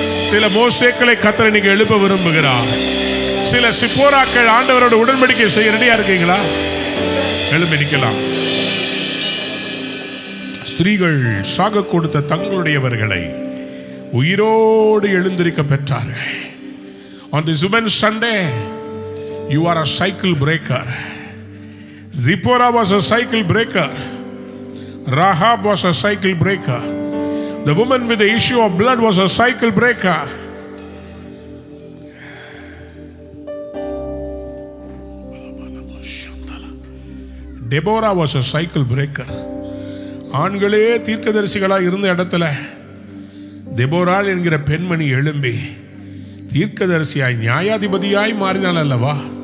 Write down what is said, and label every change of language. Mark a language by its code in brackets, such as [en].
[ta] சில மோசேக்களை கர்த்தர் இன்னைக்கு எழுப்ப விரும்புகிறார். சில சிப்போராக்கள் ஆண்டவரோட உடன்படிக்கை செய்ய ரெடியா இருக்கீங்களா? எழுப்பி நிக்கலாம். ஸ்திரீகள் சாக கொடுத்த தங்களுடையவர்களை உயிரோடு எழுந்திருக்க பெற்றார்கள். [en] On this Women's Sunday, you are a cycle breaker. Zipporah was a cycle breaker. Rahab was a cycle breaker. The woman with the issue of blood was a cycle breaker. Deborah was a cycle breaker. [ta] ஆண்களே தீர்க்கதரிசிகளாக இருந்த இடத்துல தெபோராள் என்கிற பெண்மணி எழும்பி தீர்க்கதரிசியாய் நியாயாதிபதியாய் மாறினாள் அல்லவா?